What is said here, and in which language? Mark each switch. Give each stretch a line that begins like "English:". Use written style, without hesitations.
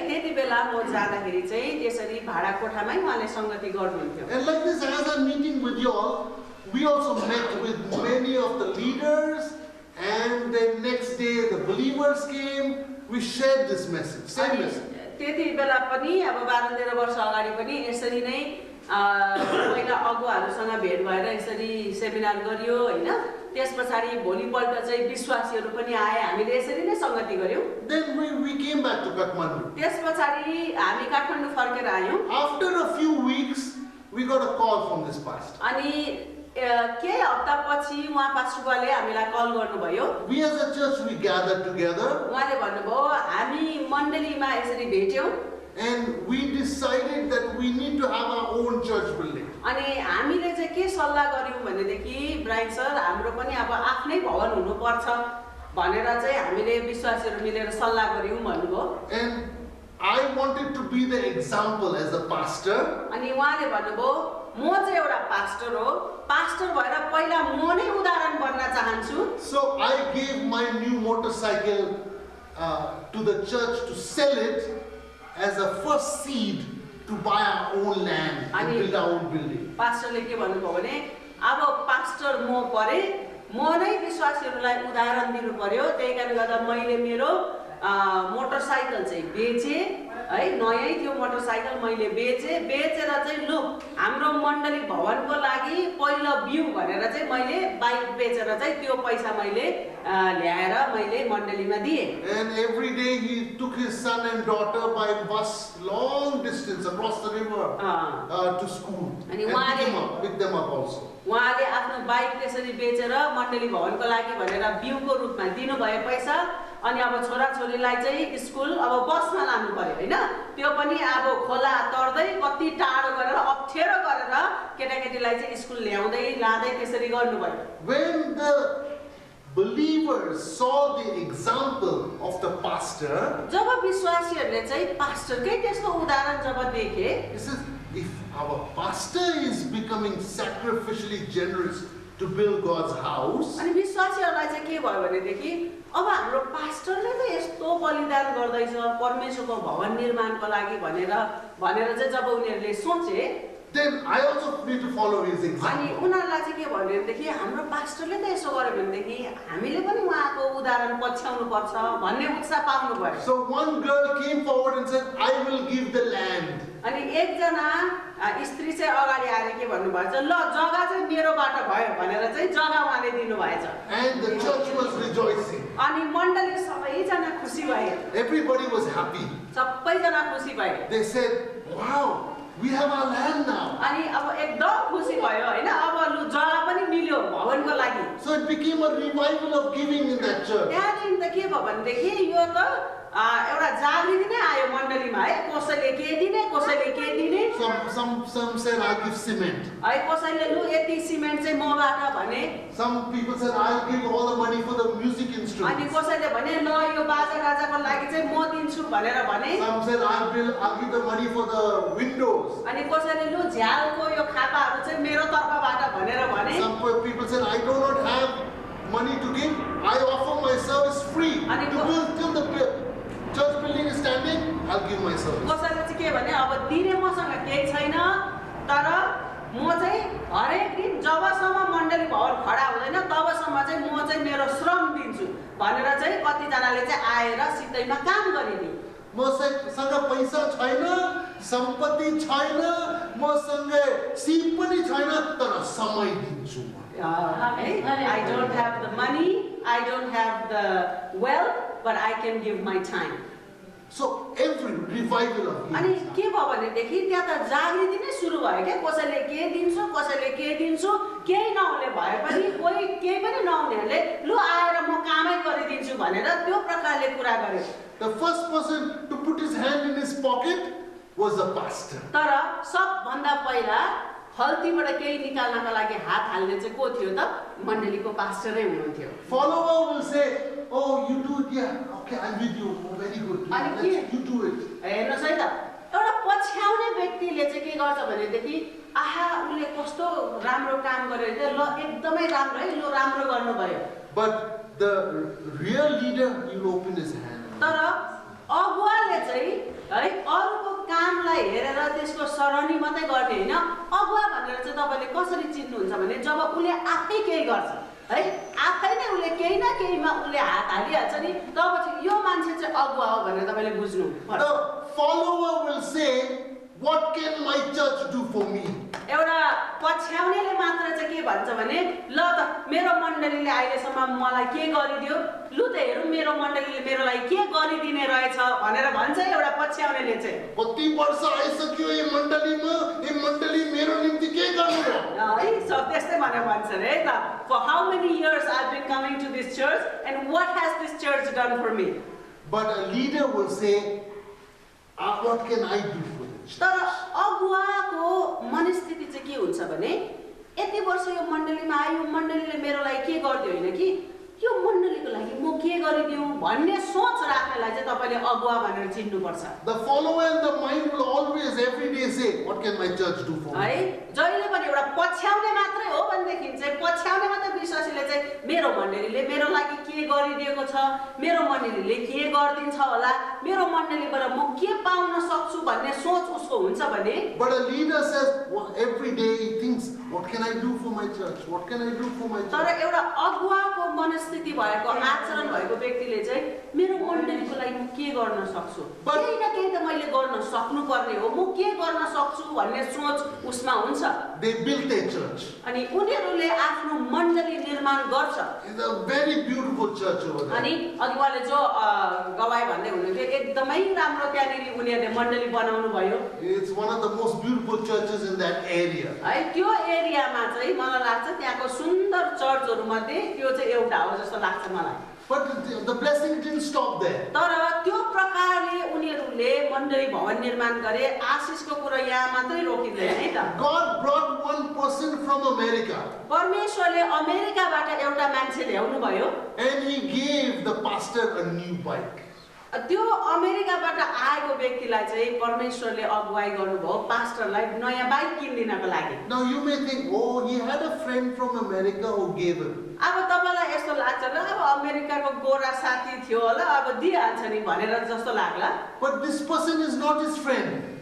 Nepali: त्यति बेला म जाँदाखेरि चाहिँ त्यसरी भाडा कोठामै उहाँले संगति गर्नुहुन्थ्यो।
English: And like this, as I'm meeting with you all, we also met with many of the leaders, and then next day the believers came. We shared this message, same message.
Nepali: त्यति बेला पनि अब 12-13 वर्ष अगाडि पनि यसरी नै पहिला अगुवाहरूसँग भेट भएर यसरी सेमिनार गरियो हैन। त्यस पछाडि भोलिपल्ट चाहिँ विश्वासीहरू पनि आए, हामीले यसरी नै संगति गर्यौं।
English: Then we came back to Kathmandu.
Nepali: त्यस पछाडि हामी काठमाडौँ फर्केर आयौं।
English: After a few weeks, we got a call from this pastor.
Nepali: अनि केही हप्तापछि उहाँ पास्टरले हामीलाई कल गर्नुभयो।
English: We as a church, we gathered together.
Nepali: उहाँले भन्नुभयो हामी मण्डलीमा यसरी भेट्यौं
English: And we decided that we need to have our own church building.
Nepali: अनि हामीले चाहिँ के सल्लाह गर्यौं भनेदेखि ब्राइन सर हाम्रो पनि अब आफ्नै भवन हुनुपर्छ भनेर चाहिँ हामीले विश्वासीहरू मिलेर सल्लाह गर्यौं भन्नुभयो।
English: And I wanted to be the example as a pastor.
Nepali: अनि उहाँले भन्नुभयो म चाहिँ एउटा पास्टर हो, पास्टर भएर पहिला म नै उदाहरण बन्न चाहन्छु।
English: So I gave my new motorcycle to the church to sell it as a first seed to buy our own land and build our own building.
Nepali: पास्टरले के भन्नुभयो भने अब पास्टर म परे, म नै विश्वासीहरूलाई उदाहरण दिनु पर्यो, त्यही कारण गर्दा मैले मेरो मोटरसाइकल चाहिँ बेचे है। नयाँ थियो मोटरसाइकल, मैले बेचेर चाहिँ लु हाम्रो मण्डली भवनको लागि पहिलो बिउ भनेर चाहिँ मैले बाइक बेचेर चाहिँ त्यो पैसा मैले ल्याएर मैले मण्डलीमा दिए।
English: And every day he took his son and daughter by bus long distance across the river to school and pick them up also.
Nepali: उहाँले आफ्नो बाइक त्यसरी बेचेर मण्डली भवनको लागि भनेर बिउको रूपमा दिनुभयो पैसा। अनि अब छोराछोरीलाई चाहिँ स्कुल अब बसमा लानु पर्यो हैन, त्यो पनि अब खोला तर्दै कति टाढो गरेर अप्ठ्यारो गरेर केटाकेटीलाई चाहिँ स्कुल ल्याउँदै लाँदै त्यसरी गर्नुभयो।
English: When the believers saw the example of the pastor,
Nepali: जब विश्वासीहरूले चाहिँ पास्टरकै त्यस्तो उदाहरण जब देखे,
English: he says, if our pastor is becoming sacrificially generous to build God's house,
Nepali: अनि विश्वासीहरूलाई चाहिँ के भयो भनेदेखि अब हाम्रो पास्टरले त यस्तो बलिदान गर्दैछ परमेश्वरको भवन निर्माणको लागि भनेर चाहिँ जब उनीहरूले सोचे,
English: then I also need to follow his
Nepali: अनि
English: example.
Nepali: उनीहरूलाई चाहिँ के भन्यो भनेदेखि हाम्रो पास्टरले त यसो गर्यो भनेदेखि हामीले पनि उहाँको उदाहरण पछ्याउनु पर्छ भन्ने उत्साह पाउनु पर्यो।
English: So one girl came forward and said, I will give the land.
Nepali: अनि एकजना स्त्री चाहिँ अगाडि आएर के भन्नुभएछ, ल जग्गा चाहिँ मेरोबाट भयो भनेर चाहिँ जग्गा उहाँले दिनुभएछ।
English: And the church was rejoicing.
Nepali: अनि मण्डली सबैजना खुसी भए,
English: Everybody was happy.
Nepali: सबैजना खुसी भए।
English: They said, wow, we have our land now.
Nepali: अनि अब एकदम खुसी भयो हैन, अब लु जग्गा पनि मिल्यो भवनको लागि।
English: So it became a revival of giving in that church.
Nepali: त्यहाँदेखि त के भयो भनेदेखि यो त एउटा जागृति नै आयो मण्डलीमा है, कसैले के दिने कसैले के दिने।
English: Some said, I'll give cement.
Nepali: है कसैले लु यति सिमेन्ट चाहिँ मबाट भने,
English: Some people said, I'll give all the money for the music instruments.
Nepali: अनि
English: instruments.
Nepali: कसैले भने ल यो बाजा गाजाको लागि चाहिँ म दिन्छु भनेर भने
English: Some said, I'll give the money for the windows.
Nepali: अनि कसैले लु झ्यालको यो खापाहरू चाहिँ मेरो तर्फबाट भनेर भने
English: Some people said, I do not have money to give. I offer my service free. And To build till the church building is standing, I'll give my service.
Nepali: कसैले चाहिँ के भने अब दिने मसँग केही छैन तर म चाहिँ हरेक दिन जबसम्म मण्डली भवन खडा हुँदैन तबसम्म चाहिँ म चाहिँ मेरो श्रम दिन्छु भनेर चाहिँ कतिजनाले चाहिँ आएर सिधैमा काम गरिदिए मसँग पैसा छैन, सम्पत्ति छैन, मसँग सिप पनि छैन, तर समय दिन्छु म।
English: I don't have the money, I don't have the wealth, but I can give my time. So every revival of
Nepali: अनि
English: giving.
Nepali: के भयो भनेदेखि त्यहाँ त जागृति नै सुरु भयो क्या कसैले के दिन्छु कसैले के दिन्छु केही नहुने भए पनि कोही केही पनि नहुनेहरूले लु आएर म कामै गरिदिन्छु भनेर त्यो प्रकारले कुरा गर्यो
English: The first person to put his hand in his pocket was the pastor.
Nepali: तर सबभन्दा पहिला हल्तीबाट केही निकाल्नका लागि हात हाल्ने चाहिँ को थियो त मण्डलीको पास्टरै हुनुहुन्थ्यो
English: Follower will say, oh, you do it, yeah, okay, I'm with you, oh, very good. And You do it.
Nepali: हेर्नुहोस् है त एउटा पछ्याउने व्यक्तिले चाहिँ के गर्छ भनेदेखि आहा उसले कस्तो राम्रो काम गर्यो अरे ल एकदमै राम्रो है ल राम्रो गर्नुभयो
English: But the real leader, he will open his hand.
Nepali: तर अगुवाले चाहिँ है अरूको कामलाई हेरेर त्यसको सरणी मात्रै गर्ने होइन अगुवा भनेर चाहिँ तपाईँले कसरी चिन्नुहुन्छ भने जब उसले आफै केही गर्छ है आफै नै उसले केही न केहीमा उसले हात हालिहाल्छ नि तब चाहिँ यो मान्छे चाहिँ अगुवा हो भनेर तपाईँले बुझ्नु
English: The follower will say, what can my church do for me?
Nepali: एउटा पछ्याउनेले मात्र चाहिँ के भन्छ भने ल त मेरो मण्डलीले अहिलेसम्म मलाई के गरिदियो लु त हेरौँ मेरो मण्डलीले मेरो लागि के गरिदिने रहेछ भनेर भन्छ एउटा पछ्याउनेले चाहिँ कति वर्ष आइसक्यो यो मण्डलीमा, यो मण्डली मेरो निम्ति के गर्नुभयो? है सब त्यस्तै भनेर भन्छ रे है त
English: For how many years I've been coming to this church and what has this church done for me? But a leader will say, what can I do for the church?
Nepali: तर अगुवाको मनस्थिति चाहिँ के हुन्छ भने यति वर्ष यो मण्डलीमा आयो मण्डलीले मेरो लागि के गर्दियो होइन कि यो मण्डलीको लागि म के गरिदिउँ भन्ने सोच राख्नेलाई चाहिँ तपाईँले अगुवा भनेर चिन्नुपर्छ
English: The follower in the mind will always, every day say, what can my church do for
Nepali: है
English: me?
Nepali: जहिले पनि एउटा पछ्याउने मात्रै हो भनेदेखि चाहिँ पछ्याउने मात्रै विश्वासीले चाहिँ मेरो मण्डलीले मेरो लागि के गरिदिएको छ मेरो मण्डलीले के गरिदिन्छ होला मेरो मण्डलीबाट म के पाउन सक्छु भन्ने सोच उसको हुन्छ भने
English: But a leader says, well, every day he thinks, what can I do for my church? What can I do for my
Nepali: तर
English: church?
Nepali: एउटा अगुवाको मनस्थिति भएको आचरण भएको व्यक्तिले चाहिँ मेरो मण्डलीको लागि म के गर्न सक्छु केही न केही त मैले गर्न सक्नुपर्ने हो म के गर्न सक्छु भन्ने सोच उसमा हुन्छ
English: They built a church.
Nepali: अनि उनीहरूले आफ्नो मण्डली निर्माण गर्छ
English: It's a very beautiful church over there.
Nepali: अनि अघि उहाँले जो गवाई भन्दै हुनुहुन्थ्यो एकदमै राम्रो त्यहाँनिर उनीहरूले मण्डली बनाउनु भयो
English: It's one of the most beautiful churches in that area.
Nepali: है त्यो एरियामा चाहिँ मलाई लाग्छ त्यहाँको सुन्दर चर्चहरू मध्ये त्यो चाहिँ एउटा हो जस्तो लाग्छ मलाई
English: But the blessing didn't stop there.
Nepali: तर त्यो प्रकारले उनीहरूले मण्डली भवन निर्माण गरे आशिषको कुरा यहाँ मात्रै रोकिँदैन है त
English: God brought one person from America
Nepali: परमेश्वरले अमेरिकाबाट एउटा मान्छे ल्याउनु भयो
English: and he gave the pastor a new bike.
Nepali: त्यो अमेरिकाबाट आएको व्यक्तिलाई चाहिँ परमेश्वरले अगुवाई गर्नुभयो पास्टरलाई नयाँ बाइक किनिदिनको लागि
English: Now you may think, oh, he had a friend from America who gave him.
Nepali: अब तपाईँलाई यस्तो लाग्छ ल अब अमेरिकाको गोरा साथी थियो होला अब दिइहाल्छ नि भनेर जस्तो लाग्ला
English: But this person is not his friend.